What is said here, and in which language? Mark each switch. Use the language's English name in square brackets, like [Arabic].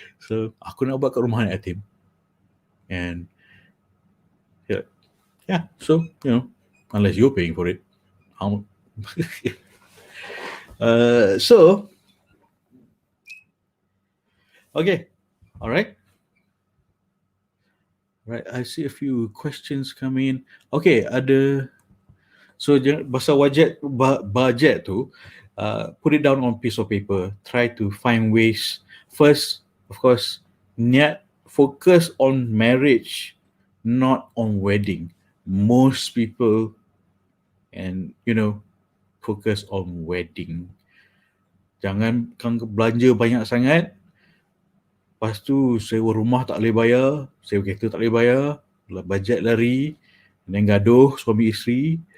[Malay] So aku nak buat kat rumah anak yatim. [English] And yeah, so unless you're paying for it, how so okay, all right. Right, I see a few questions coming in. Okay, [Malay] ada. [English] So [Malay] pasal budget tu, [English] put it down on piece of paper. Try to find ways. First, of course, focus on marriage, not on wedding. Most people, and focus on wedding. [Malay] Jangan belanja banyak sangat. Lepas tu sewa rumah tak boleh bayar, sewa kereta tak boleh bayar, bajet lari, dan gaduh suami isteri.